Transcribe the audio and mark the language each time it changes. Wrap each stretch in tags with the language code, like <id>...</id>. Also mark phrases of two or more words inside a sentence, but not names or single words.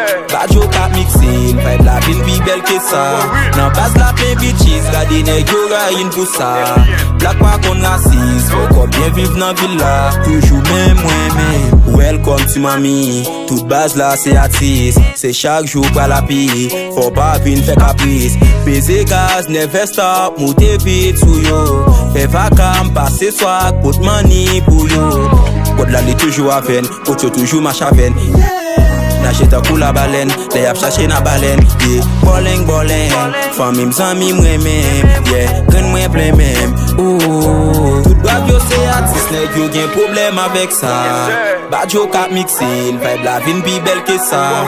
<ht>Bad yo k ap mikse, l vibe la vin pi bèl ke sa. Nan baz la plen bitches, gade nèg yo rayin pou sa. Blak pa kon rasis, fè kò byen viv nan vil la. Toujou menm, mwen menm.</ht> <en>Welcome to Miami.</en> <ht>Tout baz la se atis, se chak jou pa la pi. Fò pa vin fè kapris. Peze gaz,</ht> <en>never stop,</en> <ht>moute vit sou yo. Fè vakam, pase swag,</ht> <en>put money</en> <ht>pou yo. Kòd la li toujou avèn, kòd yo toujou mach avèn. Nache tankou la balèn, lè ap chache nan balèn. Yeah. Ballin', ballin', fanmi m zanmi m remen. Yeah, gren mwen plen menm. Ooh. Tout bab yo se atis, nèg yo gen pwoblèm avèk sa. Bad yo k ap mikse, l vibe la vin pi bèl ke sa.</ht>